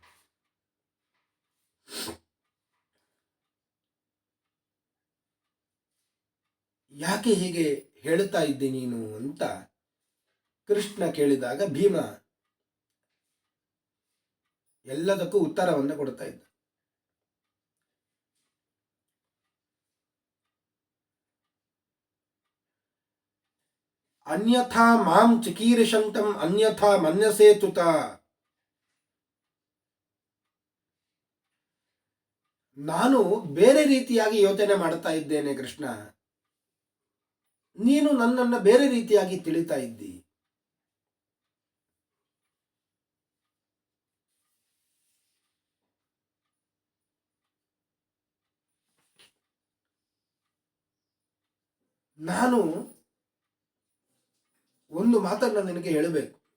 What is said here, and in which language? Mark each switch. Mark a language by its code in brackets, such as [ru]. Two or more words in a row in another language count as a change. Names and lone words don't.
[kn] ಯಾಕೆ ಹೀಗೆ ಹೇಳ್ತಾ ಇದ್ದೆ ನೀನು ಅಂತ ಕೃಷ್ಣ ಕೇಳಿದಾಗ ಭೀಮ ಎಲ್ಲದಕ್ಕೂ ಉತ್ತರವನ್ನು ಕೊಡ್ತಾ ಇದ್ದ. [sa] ಅನ್ಯಥಾ ಮಾಂ ಚಿಕೀರ್ಷಂತಂ ಅನ್ಯಥಾ ಮನ್ಯಸೇ ತುತ. [kn] ನಾನು ಬೇರೆ ರೀತಿಯಾಗಿ ಯೋಚನೆ ಮಾಡ್ತಾ ಇದ್ದೇನೆ ಕೃಷ್ಣ, ನೀನು ನನ್ನನ್ನು ಬೇರೆ ರೀತಿಯಾಗಿ ತಿಳಿತಾ ಇದ್ದಿ. ನಾನು ಒಂದು ಮಾತನ್ನು ನಿನಗೆ ಹೇಳಬೇಕು.